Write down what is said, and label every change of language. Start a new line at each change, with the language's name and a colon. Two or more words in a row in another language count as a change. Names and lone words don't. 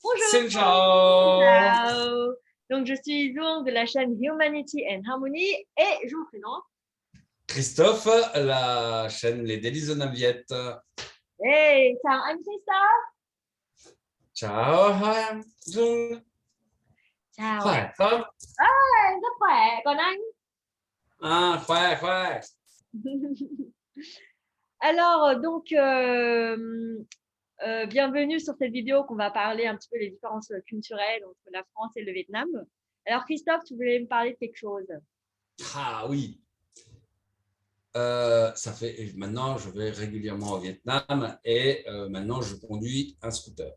Vietnamese: Xin chào.
French: Ciao. Donc, je suis Zhong de la chaîne Humanity and Harmony et je vous présente. Christophe, la chaîne Les Délices de Naviette.
Vietnamese: Hey, chào anh Christophe. Ciao, hai Dung. Chào Khỏe anh. không? Rất khỏe. Còn anh? Khỏe.
French: Alors, donc, bienvenue sur cette vidéo qu'on va parler un petit peu des différences culturelles entre la France et le Vietnam. Alors, Christophe, tu voulais me parler de quelque chose? Ah oui. Ça fait maintenant, je vais régulièrement au Vietnam et maintenant, je conduis un scooter.